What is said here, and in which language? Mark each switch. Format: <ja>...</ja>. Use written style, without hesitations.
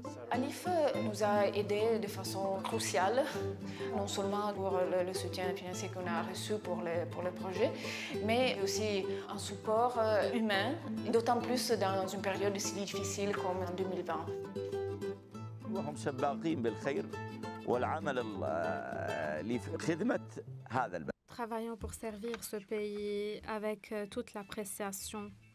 <fr>Alif nous a aidés de façon cruciale, non seulement pour le soutien financier qu'on a reçu pour le projet, mais aussi un support humain, d'autant plus dans une période si difficile comme en 2020.</fr> <ar>وهم سباقين بالخير والعمل لخدمة هذا البلد.</ar> <fr>Travaillons pour servir ce pays avec toute l'appréciation.</fr>